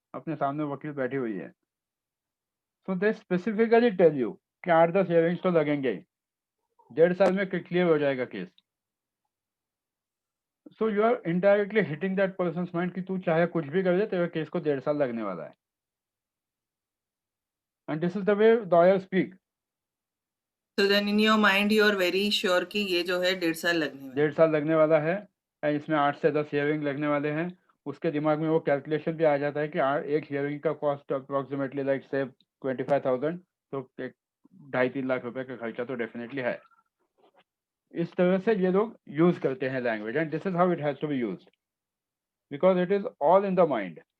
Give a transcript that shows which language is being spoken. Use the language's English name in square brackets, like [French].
[Hindi] अपने सामने वकील बैठी हुई है, [English] so they specifically tell you [Hindi] कि 8-10 हियरिंग्स तो लगेंगे ही. 1.5 साल में क्लियर हो जाएगा case. [English] so you are indirectly hitting that person's mind [Hindi] कि तू चाहे कुछ भी कर दे, तेरे केस को 1.5 साल लगने वाला है. [English] And this is the way lawyer speak. So then in your mind you are very sure [Hindi] कि ये जो है 1.5 साल लगने वाला है. 1.5 साल लगने वाला है. एंड इसमें 8 से 10 हियरिंग लगने वाले हैं. उसके दिमाग में वो कैलकुलेशन भी आ जाता है कि एक हियरिंग का कॉस्ट अप्रोक्सीमेटली लाइक से 25,000, तो 2.5-3 लाख रुपए का खर्चा तो डेफिनेटली है. इस तरह से ये लोग यूज करते हैं language, [English] And this is how it has to be used, because it is all in the mind.